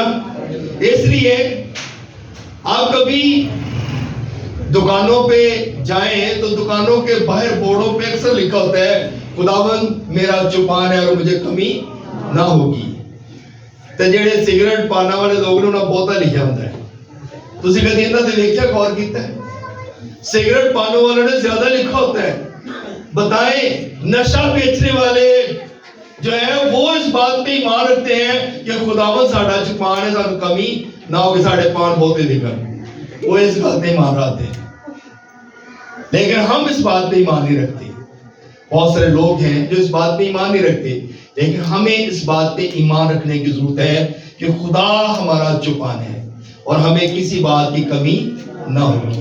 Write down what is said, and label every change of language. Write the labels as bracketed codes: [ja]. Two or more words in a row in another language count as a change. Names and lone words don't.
[ur] اس لیے آپ کبھی دکانوں پہ جائیں تو دکانوں کے باہر بورڈوں پہ اکثر لکھا ہوتا ہے خداوند میرا چوپان ہے اور مجھے کمی نہ ہوگی. [pa] تو جڑے سگریٹ پانا والے لوگ نے بہتا لکھا ہوتا ہے. تسی کدی انہاں تے ویکھیا غور کیتا ہے؟ [ur] سگریٹ پانے والوں نے زیادہ لکھا ہوتا ہے. بتائیں نشہ بیچنے والے جو ہے وہ اس بات پہ ایمان رکھتے ہیں کہ خداوند [pa] ساڈا چوپان ہے, سانو کمی نہ ہوگی, ساڈے پان بہتے دکھن. [ur] وہ اس بات پہ ایمان رکھتے ہیں. لیکن ہم اس بات پہ ایمان نہیں رکھتے. بہت سارے لوگ ہیں جو اس بات پہ ایمان نہیں رکھتے, لیکن ہمیں اس بات پہ ایمان رکھنے کی ضرورت ہے کہ خدا ہمارا چوپان ہے اور ہمیں کسی بات کی کمی نہ ہوگی.